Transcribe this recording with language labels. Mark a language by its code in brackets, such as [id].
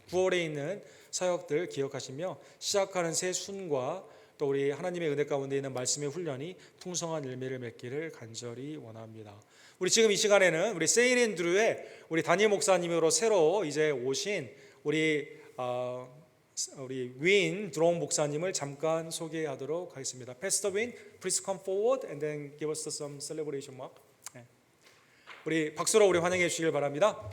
[ko] 9월에 있는 사역들 기억하시며 시작하는 새 순과 또 우리 하나님의 은혜 가운데 있는 말씀의 훈련이 풍성한 열매를 맺기를 간절히 원합니다. 우리 지금 이 시간에는 우리 세인앤드루의 우리 다니엘 목사님으로 새로 이제 오신 우리 우리 윈 드론 목사님을 잠깐 소개하도록 하겠습니다. [en] Pastor Win, please come forward and then give us some celebration mark. [ko] 예. 우리 박수로 우리 환영해 주시길 바랍니다.